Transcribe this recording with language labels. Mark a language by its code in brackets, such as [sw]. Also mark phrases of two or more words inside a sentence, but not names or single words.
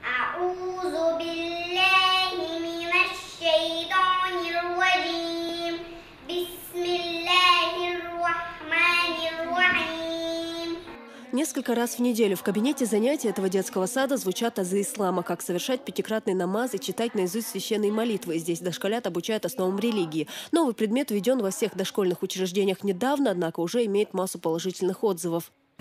[ar] أعوذ بالله من الشيطان الرجيم بسم الله الرحمن الرحيم. [ru] Несколько раз в неделю в кабинете занятий этого детского сада звучат азы ислама, как совершать пятикратный намаз и читать наизусть священные молитвы. Здесь дошколят обучают основам религии. Новый предмет введен во всех дошкольных учреждениях недавно, однако уже имеет массу положительных отзывов.